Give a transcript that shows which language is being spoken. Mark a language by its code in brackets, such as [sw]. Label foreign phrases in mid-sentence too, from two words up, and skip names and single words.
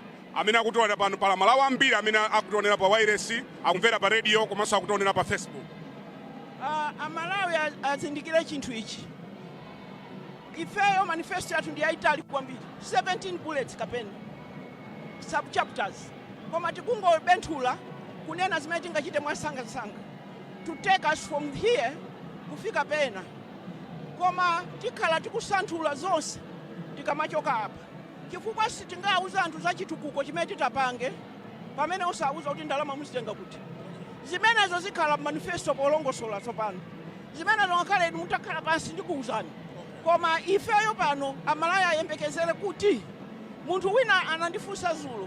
[ny] Amene akutionera pano pala malawi ambiri amene akutionera pa wireless, akumvera pa radio komanso akutionera pa Facebook. Amalawi azindikire chinthu ichi. Ifeyo manifesto yathu ndi yaitali kwambiri. 17 bullets kapena. [en] Sub chapters. [ny] Koma tikungobenthula kunena zimene tingachite mwasanga-sanga. [en] To take us from here [ny] kufika pena. Koma tikhala tikusanthula zonse tikamachoka apa. Chifukwa sitingauza anthu za chitukuko chimene titapange pamene osauza kuti ndalama muzitenga kuti. Zimenezo zikhala manifesto polongosola tsopano. Zimenezo ngakhale mutakhala pansi ndikuwuzani. Koma ifeyo pano amalawi ayembekezere kuti munthu wina anandifunsa zulo.